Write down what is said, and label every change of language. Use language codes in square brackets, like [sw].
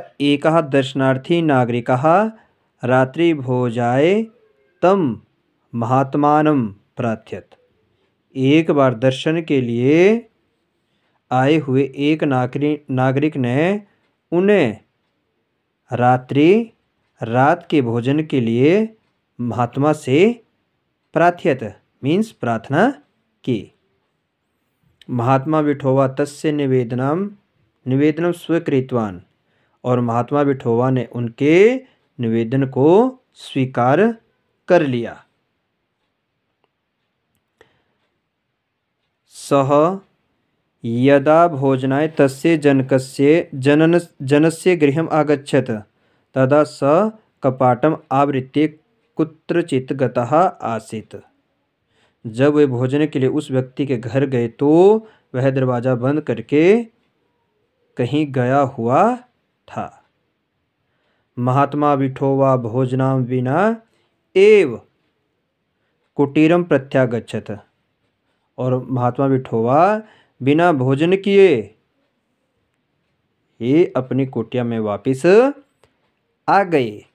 [sa] एकः दर्शनार्थी नागरिकः रात्रि भोजाय तम महात्मानं प्रार्थयत। [hi] एक बार दर्शन के लिए आए हुए एक नागरिक ने उन्हें रात के भोजन के लिए महात्मा से प्रार्थयत मीन्स प्रार्थना की। [sa] महात्मा विठोबा तस्य निवेदनम स्वीकृतवान, [hi] और महात्मा विठोबा ने उनके निवेदन को स्वीकार कर लिया। [sa] सह यदा भोजनाय तस्य जनस्य गृहम् आगच्छत् तदा स कपाटम् आवृत्य कुत्रचित् गतः आसीत्। [hi] जब वे भोजन के लिए उस व्यक्ति के घर गए तो वह दरवाज़ा बंद करके कहीं गया हुआ था। [sa] महात्मा विठोबा भोजनां विना एव कुटीरं प्रत्यागच्छत्, [hi] और महात्मा विठोबा बिना भोजन किए ही अपनी कुटिया में वापिस आ गए।